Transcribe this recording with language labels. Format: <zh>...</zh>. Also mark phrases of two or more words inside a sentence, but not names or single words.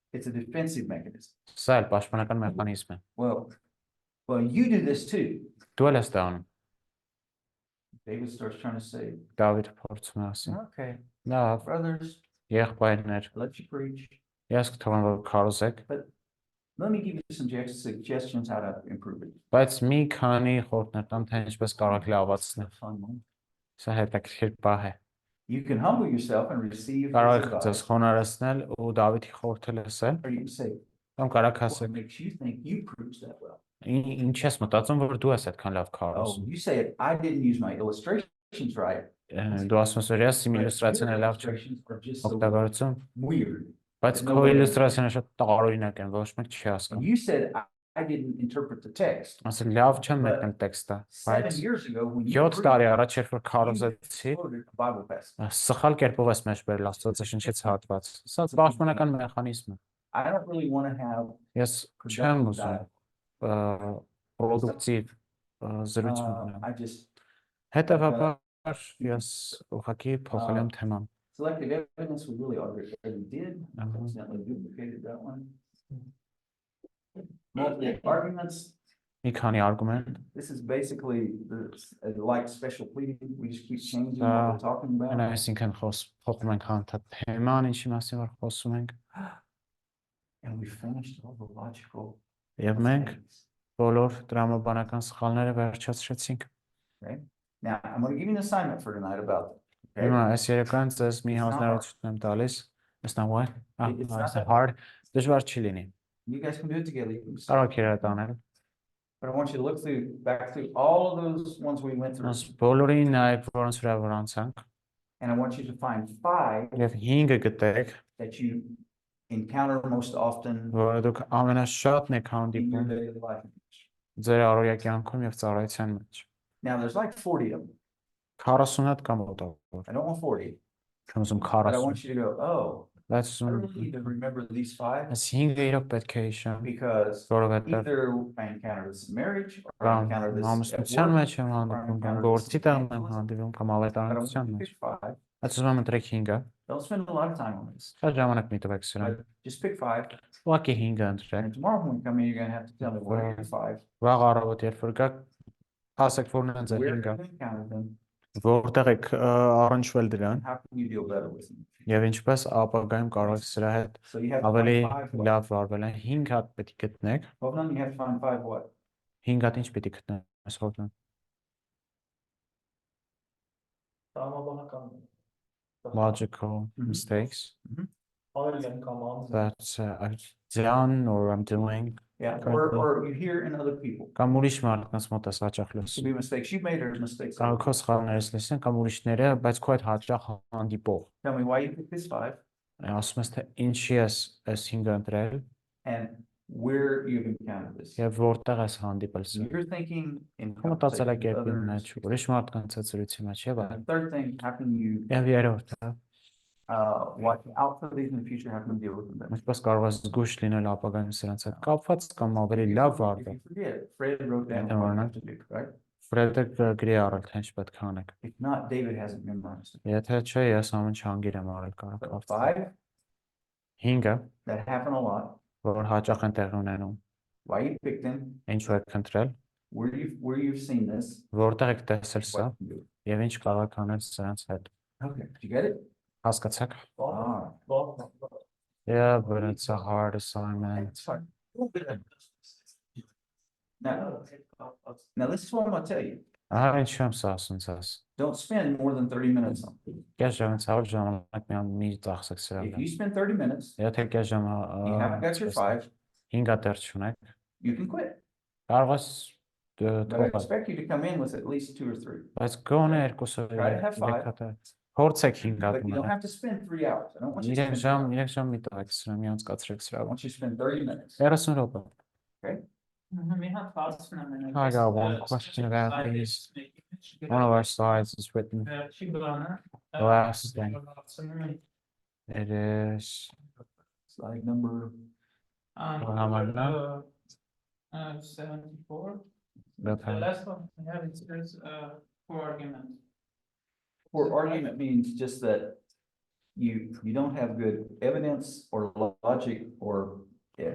<en>It's a defensive mechanism.</en> <hy>Սա էլ պաշտպանական մեխանիզմ է։</hy> <en>Well, you do this too.</en> <hy>Դու էլ ես դա անում։</hy> <en>David starts trying to say,</en> <hy>Դավիթը փորձում է ասել։</hy> <en>okay,</en> <hy>Լավ,</hy> <en>brothers,</en> <hy>եղբայրներ,</hy> <en>let you preach.</en> <hy>ես կթողեմ որ քարոզեք,</hy> <en>Let me give you some suggestions how to improve it.</en> <hy>բայց մի քանի խորհուրդներ տամ, թե ինչպես կարող եք լավացնել։</hy> <en>Fun moment.</en> <hy>Սա հետաքրքիր բան է։</hy> <en>You can humble yourself and receive his</en> <hy>Կարող եք ձեզ</hy> <en>advice.</en> <hy>խոնարհեցնել ու Դավիթի խորհուրդը լսել,</hy> <en>Or you can say,</en> <hy>կամ կարող եք</hy> <en>what</en> <hy>ասել,</hy> <en>makes you think you preach that well?</en> <hy>ինչ ես մտածում, որ դու ես այդքան լավ</hy> <en>Oh,</en> <hy>քարոզ։</hy> <en>you say I didn't use my illustrations right.</en> <hy>Դու ասում ես, որ ես իմ</hy> <en>but</en> <hy>իլյուստրացիաները</hy> <en>your</en> <hy>լավ չեմ</hy> <en>illustrations are just so</en> <hy>օգտագործում,</hy> <en>weird.</en> <hy>բայց</hy> <en>No</en> <hy>քո</hy> <en>way.</en> <hy>իլյուստրացիաները շատ տարօրինակ են, ոչ մեկ չի</hy> <en>And</en> <hy>հասկանում։</hy> <en>you said I didn't interpret the text.</en> <hy>Ասել լավ չեմ մեկնել տեքստը,</hy> <en>7</en> <hy>բայց</hy> <en>years ago when you</en> <hy>7 տարի առաջ երբ որ</hy> <en>you</en> <hy>քարոզեցի,</hy> <en>quoted a Bible passage.</en> <hy>սխալ կերպով ես մեջ բերել Աստվածաշնչից հատված։ Սա պաշտպանական մեխանիզմ է։</hy> <en>I don't really want to have</en> <hy>Ես չեմ</hy> <en>productive</en> <hy>ուզում</hy> <en>dialogue.</en> <hy>պրոդուկտիվ զրույցում</hy> <en>I</en> <hy>ունենալ։</hy> <en>just</en> <hy>Հետևաբար ես ուղղակի փոխել եմ թեման։</hy> <en>selective evidence we really already did. Uh-huh. Accidentally duplicated that one. Multiple arguments.</en> <hy>Մի քանի արգումենտ,</hy> <en>This is basically like special pleading. We just keep changing Uh, what we're talking about.</en> <hy>այսինքն փոխում ենք հանդարտ թեման, ինչի մասին որ խոսում ենք,</hy> <en>And we finished all the logical</en> <hy>եւ մենք</hy> <en>things.</en> <hy>բոլոր տրամաբանական սխալները վերջացրեցինք։</hy> <en>Okay. Now, I'm going to give you an assignment for tonight about it.</en> <hy>Հիմա</hy> <en>Okay?</en> <hy>այս երեկոյան ես մի</hy> <en>It's not</en> <hy>հանձնարարություն եմ տալիս.</hy> <en>It's not what? It's not It's that hard.</en> <hy>Դժվար չի լինի։</hy> <en>You guys can do it together. You can just-</en> <hy>Կարող եք իրար տանել։</hy> <en>But I want you to look back through all of those ones we went through.</en> <hy>Ոնց բոլորին նայեք, որոնց վրա որ անցանք,</hy> <en>And I want you to find 5</en> <hy>եւ 5-ը գտեք,</hy> <en>that you encounter most often</en> <hy>որը դուք ամենաշատն եք</hy> <en>in your</en> <hy>հանդիպում</hy> <en>daily life.</en> <hy>ձեր առօրյա կյանքում եւ ծառայության մեջ։</hy> <en>Now, there's like 40 of them.</en> <hy>40 հատ կամ մոտավոր։</hy> <en>I don't want 40,</en> <hy>Չեմ ուզում</hy> <en>but I</en> <hy>40։</hy> <en>want you to go, oh,</en> <hy>Բայց</hy> <en>I really need to remember these 5</en> <hy>այս 5-ը իրոք պետք է հիշեմ,</hy> <en>because</en> <hy>որովհետեւ</hy> <en>either I encountered this in marriage or I</en> <hy>կամ</hy> <en>encountered this at</en> <hy>ամուսնության</hy> <en>work.</en> <hy>մեջ եմ հանդիպում, կամ գործի տեղ եմ հանդիպում, կամ</hy> <en>But I want</en> <hy>ավետարանության</hy> <en>you to</en> <hy>մեջ։</hy> <en>pick 5.</en> <hy>Այս ուզում եմ ընտրեք 5-ը։</hy> <en>Don't spend a lot of time on this.</en> <hy>Շատ ժամանակ մի տվեք սրան։</hy> <en>But just pick 5.</en> <hy>Ուղղակի 5-ը ընտրեք։</hy> <en>And tomorrow when you come in, you're going to have to tell me what are your 5,</en> <hy>Վաղ առավոտ երբ որ գաք, ասեք որն են ձեր</hy> <en>where</en> <hy>5-ը,</hy> <en>you encountered them,</en> <hy>որտեղ եք առնչվել դրան,</hy> <en>and how can you deal better with them.</en> <hy>եւ ինչպես ապագայում կարող եք սրա հետ</hy> <en>So you have to</en> <hy>ավելի</hy> <en>find 5 what?</en> <hy>լավ վարվել։ 5 հատ պետք է գտնեք։</hy> <en>Hold on, you have to find 5 what?</en> <hy>5 հատ ինչ պետք է գտնեք, ասողն։ ՏՐԱՄԱԲԱՆԱԿԱՆ</hy> <en>Logical Mhm. mistakes</en> <hy>Արել կամ անձ</hy> <en>that I've done or I'm doing, Yeah, Correctly. or you hear in other people.</en> <hy>կամ ուրիշ մարդկանց մոտ ես հաճախ</hy> <en>Could</en> <hy>լսում։</hy> <en>be mistakes you made or mistakes.</en> <hy>Կարող քո սխալներս լսեն կամ ուրիշները, բայց քո այդ հաճախ հանդիպող։</hy> <en>Tell me why you picked this 5</en> <hy>Ասում ես թե ինչի ես այս 5-ը ընտրել</hy> <en>and where you've encountered this.</en> <hy>եւ որտեղ ես հանդիպել</hy> <en>So</en> <hy>սա։</hy> <en>you're thinking in</en> <hy>Քո</hy> <en>conversation with</en> <hy>մտածելակերպի</hy> <en>others.</en> <hy>մեջ, ուրիշ մարդկանց հետ զրույցի մեջ եւ այլն։</hy> <en>And third thing, how can you</en> <hy>Եվ երրորդը,</hy> <en>watch out for these in the future? How can you deal with them better?</en> <hy>ինչպես կարող ես զգույշ լինել ապագայում սրանց հետ կապված կամ ավելի լավ</hy> <en>If</en> <hy>վարվել։</hy> <en>you forget, Fred wrote down Yeah, what you right. have to do, right?</en> <hy>Ֆրեդը գրի առել թե ինչ պետք է անեք։</hy> <en>If not, David hasn't memorized it.</en> <hy>Եթե չէ, ես ամեն ինչ հանգիր եմ արել կարող</hy> <en>So</en> <hy>կապված։</hy> <en>5</en> <hy>5-ը,</hy> <en>that happen a lot.</en> <hy>որ հաճախ են տեղի ունենում,</hy> <en>Why you picked them?</en> <hy>ինչու եք ընտրել,</hy> <en>Where you've seen this?</en> <hy>որտեղ եք տեսել սա</hy> <en>What you can do.</en> <hy>եւ ինչ կարող եք անել սրանց հետ։</hy> <en>Okay, did you get it?</en> <hy>Հասկացաք։</hy> <en>Ah, Yeah, but it's a hard assignment. it's fine. Now, this is what I'm gonna tell you.</en> <hy>Ահա ինչ եմ սա ասում ցած։</hy> <en>Don't spend more than 30 minutes on it.</en> <hy>Կես ժամանակ ժամանակ մի ծախսեք սրա</hy> <en>If</en> <hy>վրա։</hy> <en>you spend 30 minutes,</en> <hy>Եթե կես</hy> <en>you haven't got your 5,</en> <hy>5 հատեր չունեք,</hy> <en>you can quit.</en> <hy>կարող ես</hy> <en>But I</en> <hy>թողնել,</hy> <en>expect you to come in with at least 2 or 3.</en> <hy>բայց գոնե երկուսը</hy> <en>Try to have 5.</en> <hy>հատեր։ Փորձեք 5 հատ</hy> <en>But you don't</en> <hy>ունենալ։</hy> <en>have to spend 3 hours. I don't want you to</en> <hy>3</hy> <en>spend,</en> <hy>ժամ մի տվեք սրա, մի անցկացրեք սրա</hy> <en>I</en> <hy>վրա։</hy> <en>want you to spend 30 minutes.</en> <hy>30 րոպե։ Մի հատ հարցն եմ</hy> <en>I got one question about these. One of our slides is written,</en> <hy>Վերջի բանը</hy> <en>Last thing.</en> <hy>հարցնում եմ</hy> <en>it is, Slide number,</en> <hy>Համարնա։</hy> <en>74. that The last one we have is for argument. or argument means just that you don't have good evidence or logic or, yeah.</en>